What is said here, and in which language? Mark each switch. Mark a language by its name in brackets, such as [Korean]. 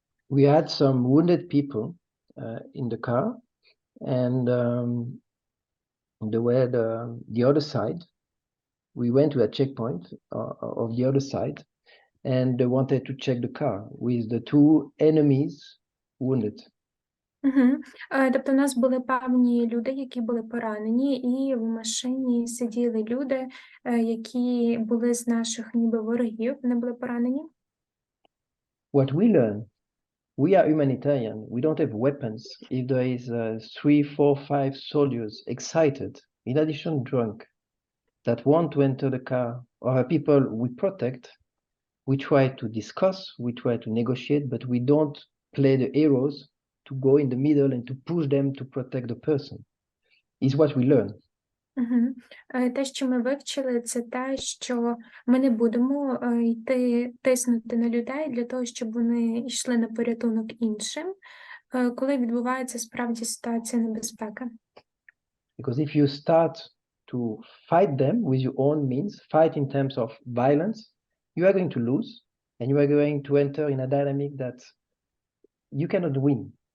[English] We had some wounded people in the car, and the other side, we went to a checkpoint of the other side, and they wanted to check the car with the two enemies wounded. [Ukrainian] Тобто, у нас були певні люди, які були поранені, і в машині сиділи люди, які були з наших ніби ворогів, вони були поранені. [English] What we learn, we are humanitarian. We don't have weapons. If there is 3, 4, 5 soldiers excited, in addition drunk, that want to enter the car, or people we protect, we try to discuss, we try to negotiate, but we don't play the heroes to go in the middle and to push them to protect the person. Is what we learn. [Ukrainian] Те, що ми вивчили, це те, що ми не будемо йти тиснути на людей для того, щоб вони йшли на порятунок іншим, коли відбувається справді ситуація небезпеки. [English] Because if you start to fight them with your own means, fight in terms of violence, you are going to lose, and you are going to enter in a dynamic that you cannot win.